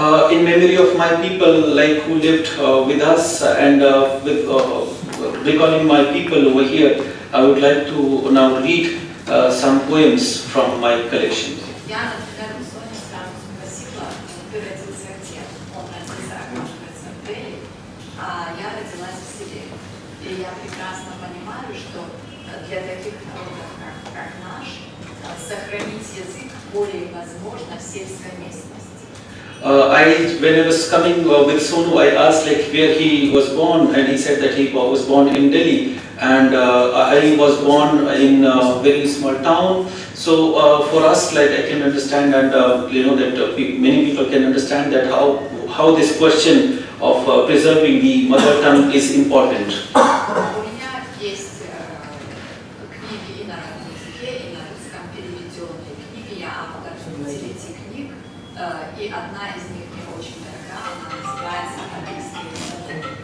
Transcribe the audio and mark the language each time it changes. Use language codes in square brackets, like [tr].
[en] In memory of my people, like who lived with us, and with recalling my people over here, I would like to now read some poems from my collection. [ru] Я, например, у Сони сразу спросила, ты родился где? Он родился, оказывается, в Дели, а я родилась в селе. И я прекрасно понимаю, что для таких народов, как наш, сохранить язык более возможно в сельской местности. [en] When I was coming with Sonu, I asked like where he was born, and he said that he was born in Delhi, and I was born in a very small town. So for us, like I can understand, and that many people can understand that how this question of preserving the mother tongue is important. [ru] У меня есть книги и на родном языке, и на русском переведенные книги. Я автор 9 книг, и одна из них мне очень дорога, она называется «Английские языки».